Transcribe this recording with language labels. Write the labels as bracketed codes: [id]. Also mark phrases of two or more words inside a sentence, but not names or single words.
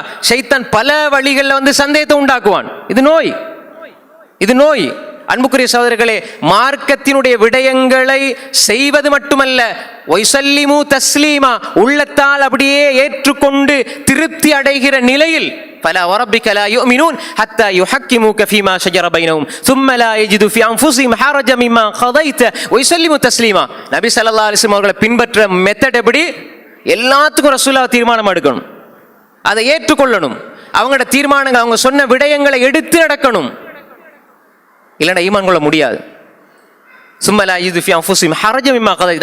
[ta] ஷைத்தான் பல வழிகளில் சந்தேகத்தை உண்டாக்குவான். இது நோய். அன்புக்குரிய சகோதரர்களே, மார்க்கத்தினுடைய விடயங்களை செய்வது மட்டுமல்ல, [ar] ويسلموا تسليما, [ta] உள்ளத்தால் அப்படியே ஏற்றுக்கொண்டு திருப்தி அடைகிற நிலையில் [ar] فلا وربك لا يؤمنون حتى يحكموك فيما شجر بينهم ثم لا يجدوا في انفسهم حرجا مما قضيت ويسلموا تسليما. [ta] நபி [ar] صلى الله عليه وسلم [ta] அவர்களை பின்பற்ற மெத்தட் எப்படி? எல்லாத்துக்கும் ரசூலுல்லாஹ் தீர்மானம் எடுக்கணும், அதை ஏற்றுக்கொள்ளணும், அவங்களோட தீர்மானங்கள், அவங்க சொன்ன விடயங்களை எடுத்து நடக்கணும், இல்லைன்னா ஈமான் கொள்ள முடியாது. [ar] ثم لا يجدوا في أنفسهم حرجا مما قضيت.